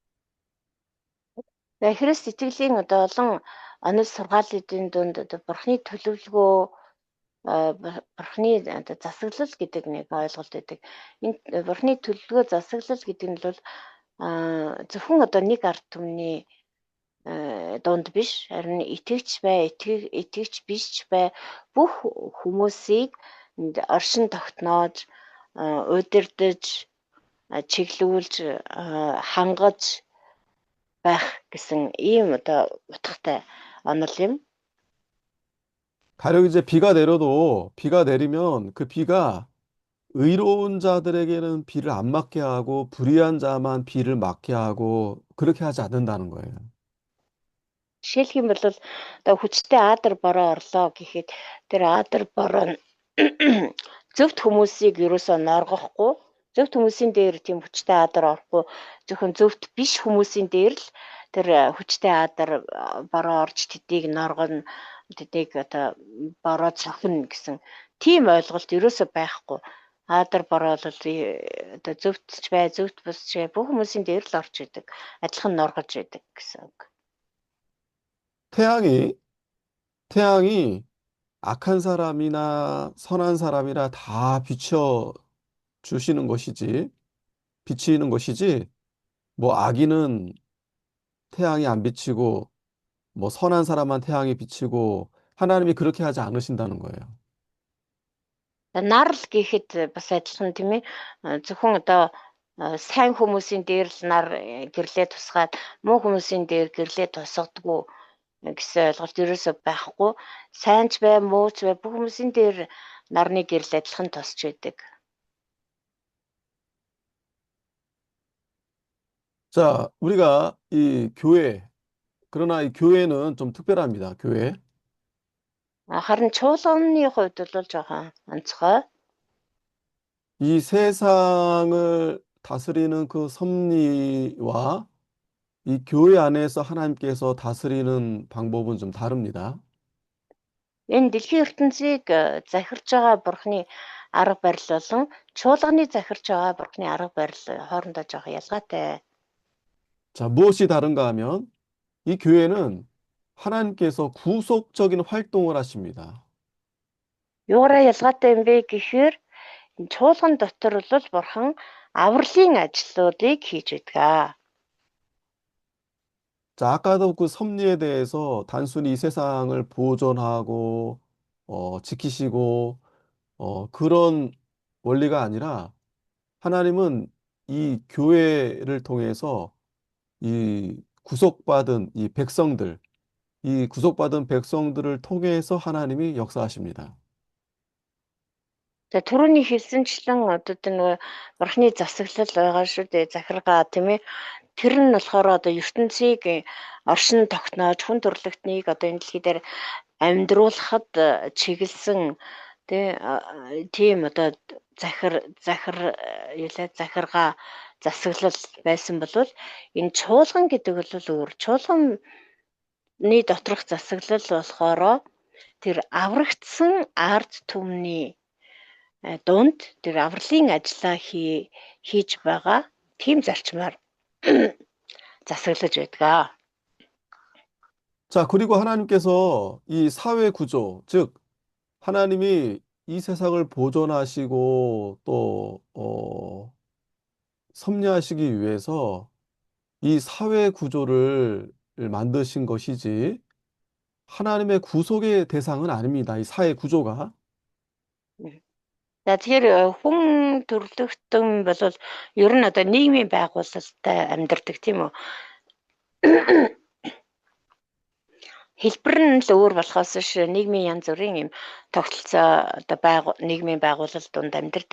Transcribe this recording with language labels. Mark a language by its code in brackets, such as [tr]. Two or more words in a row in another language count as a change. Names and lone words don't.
[mn] Тэгээ Христ итгэлийн одоо олон онол сургаалуудын дунд одоо бурхны төлөвлөгөө бурхны одоо засаглал гэдэг нэг ойлголт байдаг. Энэ бурхны төлөвлөгөө засаглал гэдэг нь бол зөвхөн одоо нэг ард түмний дунд биш, харин итгэгч биш ч бай бүх хүмүүсийг оршин тогтноож, удирдах, чиглүүлж, хангаж байх гэсэн ийм одоо утгатай онол юм. [ko] 가령 이제 비가 내려도 비가 내리면 그 비가 의로운 자들에게는 비를 안 맞게 하고 불의한 자만 비를 맞게 하고 그렇게 하지 않는다는 거예요. [mn] Жишээлх юм бол одоо хүчтэй аадар бороо орлоо гэхэд тэр аадар бороо нь зөвхт хүмүүсийг ерөөсөө норгохгүй, зөвхт хүмүүсийн дээр тийм хүчтэй аадар орохгүй, зөвхөн зөвхт биш хүмүүсийн дээр л тэр хүчтэй аадар бороо орж тэдийг норгоно, тэдийг одоо бороо цохино гэсэн тийм ойлголт ерөөсөө байхгүй. Аадар бороо бол одоо зөвхт ч бай, зөвхт бус ч бай, бүх хүмүүсийн дээр л орж идэг, адилхан норгож идэг гэсэн үг. [ko] 태양이, 태양이 악한 사람이나 선한 사람이나 다 비춰 주시는 것이지, 비치는 것이지, 뭐 악인은 태양이 안 비치고, 뭐 선한 사람만 태양이 비치고, 하나님이 그렇게 하지 않으신다는 거예요. [mn] Нар л гэхэд бас адилхан тийм ээ. Зөвхөн одоо сайн хүмүүсийн дээр л нар гэрлээ тусгаад муу хүмүүсийн дээр гэрлээ тусгадгүй гэсэн ойлголт ерөөсөө байхгүй. Сайн ч бай, муу ч бай бүх хүмүүсийн дээр нарны гэрэл адилхан тусч байдаг. [ko] 자, 우리가 이 교회, 그러나 이 교회는 좀 특별합니다. 교회. [mn] Харин чуулганы хувьд бол жоохон онцгой. [ko] 이 세상을 다스리는 그 섭리와 이 교회 안에서 하나님께서 다스리는 방법은 좀 다릅니다. [mn] Энэ дэлхийн ертөнцийг захирч байгаа бурхны арга барил болон чуулганы захирч байгаа бурхны арга барил хоорондоо жоохон ялгаатай. [ko] 자, 무엇이 다른가 하면 이 교회는 하나님께서 구속적인 활동을 하십니다. [mn] Юураа ялгаатай юм бэ гэхээр чуулган дотор бол бурхан авралын ажлуудыг хийж байдаг. [ko] 자, 아까도 그 섭리에 대해서 단순히 이 세상을 보존하고, 지키시고, 그런 원리가 아니라 하나님은 이 교회를 통해서 이 구속받은 이 구속받은 백성들을 통해서 하나님이 역사하십니다. [mn] За түрүүний хэлсэнчлэн одоо нөгөө бурхны засаглал байгаа шүү дээ. Захиргаа тийм ээ. Тэр нь болохоор одоо ертөнцийг оршин тогтноож хүн төрлөختнийг одоо энэ дэлхий дээр амьдруулахад чиглэсэн тийм одоо захиргаа засаглал байсан бол энэ чуулган гэдэг бол өөр. Чуулганы доторх засаглал болохоор тэр аврагдсан ард түмний дунд тэр авралын ажлаа хийж байгаа тийм зарчмаар засаглаж байдаг. [ko] 자, 그리고 하나님께서 이 사회 구조, 즉 하나님이 이 세상을 보존하시고 또 섭리하시기 위해서 이 사회 구조를 만드신 것이지 하나님의 구속의 대상은 아닙니다. 이 사회 구조가. [mn] За тэгэхээр хүн төрлөختөн бол ер нь одоо нийгмийн байгуулалттай амьдардаг тийм үү. Хэлбэр нь л өөр болохоос ш нийгмийн янз бүрийн юм тогтолцоо одоо нийгмийн байгуулалт донд амьдардаг.